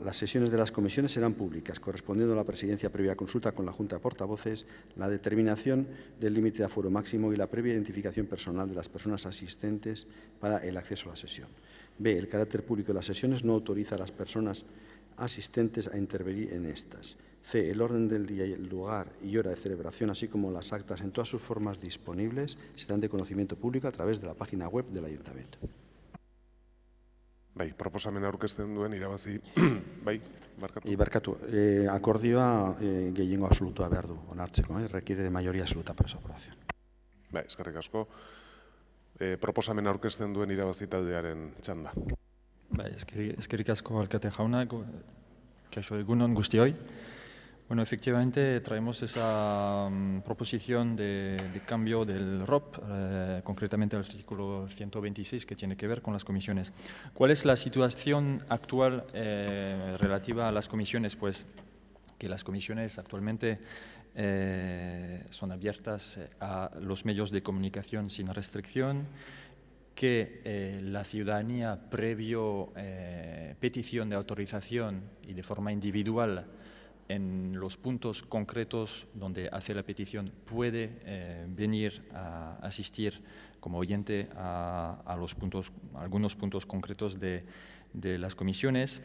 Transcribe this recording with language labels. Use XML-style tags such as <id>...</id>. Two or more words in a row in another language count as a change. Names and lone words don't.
<es>Las sesiones de las comisiones serán públicas, correspondiendo a la presidencia previa consulta con la Junta de Portavoces, la determinación del límite de aforo máximo y la previa identificación personal de las personas asistentes para el acceso a la sesión. B. El carácter público de las sesiones no autoriza a las personas asistentes a intervenir en estas. C. El orden del día, el lugar y hora de celebración, así como las actas en todas sus formas disponibles, serán de conocimiento público a través de la página web del Ayuntamiento.</es> <eu>Bai, proposamena aurkezten duen irabazi, bai, barkatu. Barkatu, akordioa gehiengo absolutua behar du onartzeko,</eu> <es>requiere de mayoría absoluta para su aprobación.</es> <eu>Bai, eskerrik asko. Proposamena aurkezten duen irabazi taldearen txanda. Bai, eskerrik asko alkate jauna, kaixo egunon guztioi.</eu> <es>Bueno, efectivamente traemos esa proposición de cambio del ROP, concretamente al artículo 126, que tiene que ver con las comisiones. ¿Cuál es la situación actual relativa a las comisiones? Pues que las comisiones actualmente son abiertas a los medios de comunicación sin restricción, que la ciudadanía, previo petición de autorización y de forma individual, en los puntos concretos donde hace la petición puede venir a asistir como oyente a algunos puntos concretos de las comisiones.</es>